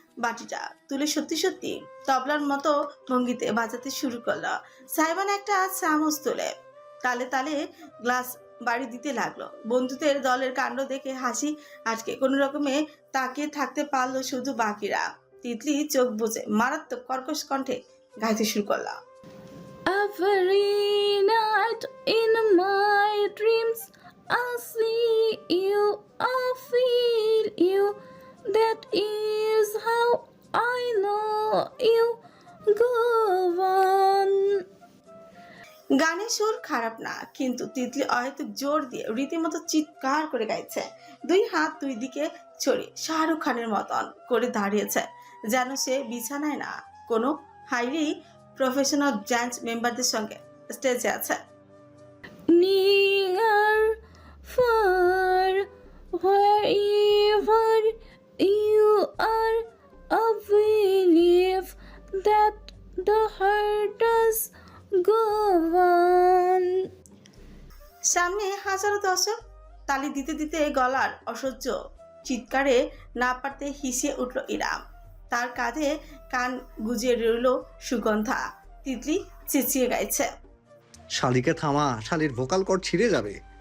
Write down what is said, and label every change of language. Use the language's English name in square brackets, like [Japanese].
[Bangla] বাটিটা তুলে সত্যি সত্যি তবলার মতো ভঙ্গিতে বাজাতে শুরু করলো। সাইবান একটা চামচ তুলে তালে তালে গ্লাস বাড়ি দিতে লাগলো। বন্ধুদের দলের কাণ্ড দেখে হাসি আজকে কোনো রকমে তাকিয়ে থাকতে পারলো শুধু বাকিরা। তিতলি চোখ বুজে মারাত্মক কর্কশ কণ্ঠে গাইতে শুরু করলো। [English] Every night in my dreams I see you, I feel you. That is how I know you. Go on. [Bangla] গানের সুর খারাপ না, কিন্তু তিতলি অহেতুক জোর দিয়ে রীতিমতো চিৎকার করে গাইছে। দুই হাত দুই দিকে ছড়িয়ে শাহরুখ খানের মতন করে দাঁড়িয়েছে, যেন সে বিছানায় না, কোনো হাইলি প্রফেশনাল ডান্স মেম্বারদের সঙ্গে স্টেজে আছে। [English] Near, far, wherever you are, I believe that the heart does go on. [Bangla] সামনে হাজারো দর্শক তালি দিতে দিতে গলার অসহ্য চিৎকারে না পারতে হিসিয়ে উঠল ইরাম। তার কাঁধে কান গুজে রইল সুগন্ধা। তিতলি চেঁচিয়ে গাইছে, শালিকে থামা, শালির ভোকাল কর্ড ছিঁড়ে যাবে।